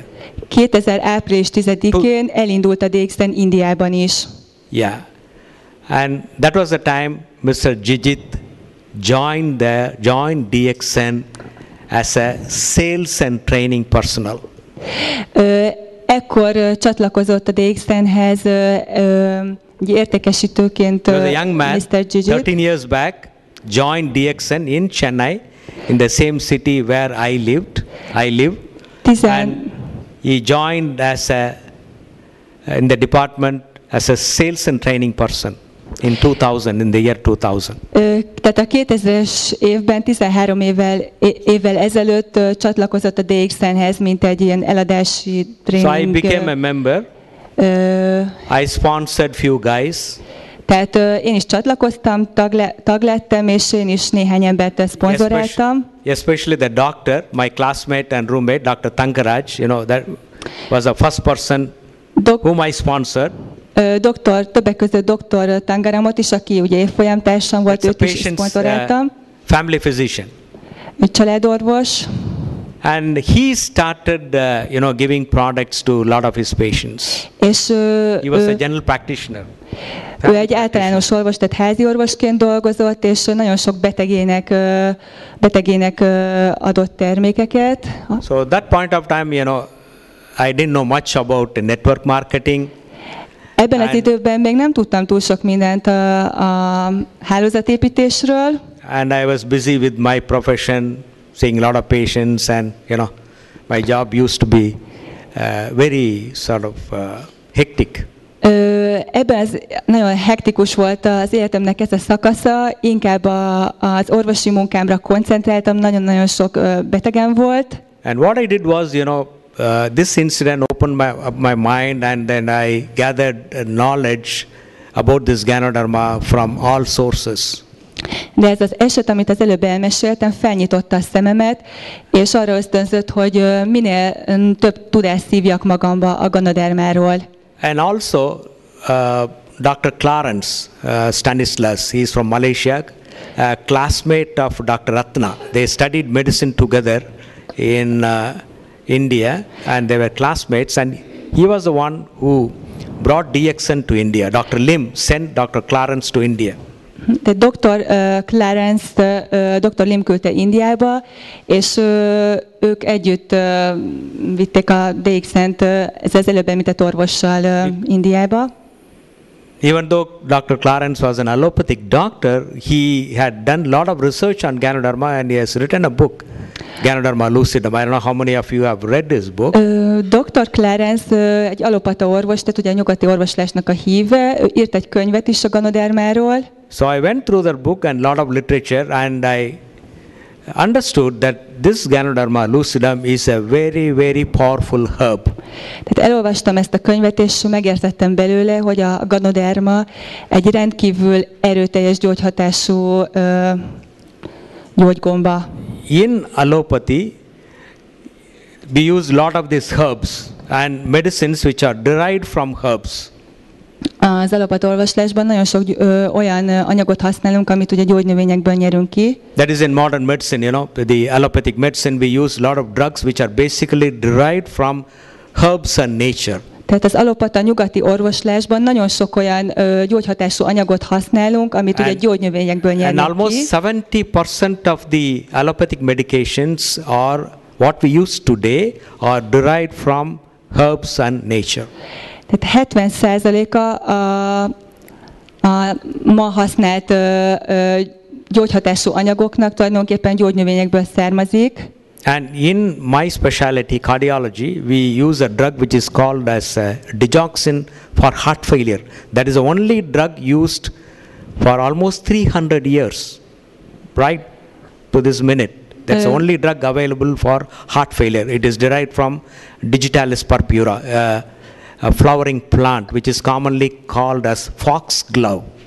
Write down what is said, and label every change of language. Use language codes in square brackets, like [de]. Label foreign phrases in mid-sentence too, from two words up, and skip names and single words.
[hu] 2000 április 10-én elindult a DXN Indiában is. [en] Yeah. And that was the time Mr. Jijit joined DXN as a sales and training personnel. [hu] Ekkor csatlakozott a DXN-hez értékesítőként [en] He was a young man, Mr. Jijit. 13 years back, joined DXN in Chennai, in the same city where I live. And he joined as in the department as a sales and training person in 2000, in the year 2000. [hu] Tehát a 2000-es évben, 13 évvel ezelőtt csatlakozott a DXN-hez, mint egy ilyen eladási tréning. [en] So I became a member. I sponsored few guys. [hu] Tehát én is csatlakoztam, tag lettem, és én is néhány embert szponzoráltam. [en] Especially the doctor, my classmate and roommate, Dr. Tankaraj, that was the first person whom I sponsored. [hu] Többek között Dr. Tangaramot is, aki ugye évfolyamtársam volt, őt is szponzoráltam. [en] Family physician. [hu] Családorvos. [en] And he started, giving products to a lot of his patients. [hu] És [en] he was a general practitioner. [hu] Ő egy általános orvos, tehát házi orvosként dolgozott, és nagyon sok betegének adott termékeket. [en] So that point of time, I didn't know much about the network marketing. [hu] Ebben az időben még nem tudtam túl sok mindent a hálózatépítésről. [en] And I was busy with my profession, seeing a lot of patients, and my job used to be very sort of hectic. [hu] Ebben nagyon hektikus volt az életemnek ez a szakasza, inkább az orvosi munkámra koncentráltam, nagyon-nagyon sok betegem volt. [en] And what I did was, this incident opened my mind, and then I gathered knowledge about this ganoderma from all sources. [hu] De ez az eset, amit az előbb elmeséltem, felnyitotta a szememet, és arra ösztönzött, hogy minél több tudást szívjak magamba a ganodermáról. [en] And also, Dr. Clarence Stanislas, he is from Malaysia, a classmate of Dr. Ratna. They studied medicine together in India, and they were classmates, and he was the one who brought DXN to India. Dr. Lim sent Dr. Clarence to India. [hu] Tehát Dr. Lim küldte Indiába, és ők együtt vitték a DXN-t az előbb említett orvossal Indiába. [en] Even though Dr. Clarence was an allopathic doctor, he had done a lot of research on ganoderma, and he has written a book, Ganoderma lucidum. I don't know how many of you have read this book. [hu] Dr. Clarence egy allopata orvos, tehát ugye a nyugati orvoslásnak a híve, ő írt egy könyvet is a ganodermáról. [en] So I went through that book and a lot of literature, and I understood that this Ganoderma lucidum is a very, very powerful herb. [hu] Tehát elolvastam ezt a könyvet, és megértettem belőle, hogy a ganoderma egy rendkívül erőteljes gyógyhatású gyógygomba. [en] In allopathy, we use a lot of these herbs and medicines which are derived from herbs. [hu] Az allopata orvoslásban nagyon sok olyan anyagot használunk, amit ugye gyógynövényekből nyerünk ki. [en] That is in modern medicine, the allopathic medicine, we use a lot of drugs which are basically derived from herbs and nature. [hu] Tehát az allopata nyugati orvoslásban nagyon sok olyan gyógyhatású anyagot használunk, amit ugye gyógynövényekből nyerünk ki. [en] And almost 70% of the allopathic medications are what we use today are derived from herbs and nature. [hu] Tehát 70%-a a ma használt gyógyhatású anyagoknak tulajdonképpen gyógynövényekből származik. [en] And in my specialty, cardiology, we use a drug which is called as digoxin for heart failure. That is the only drug used for almost 300 years, right to this minute. That's the only drug available for heart failure. It is derived from Digitalis purpura, a flowering plant which is commonly called as foxglove.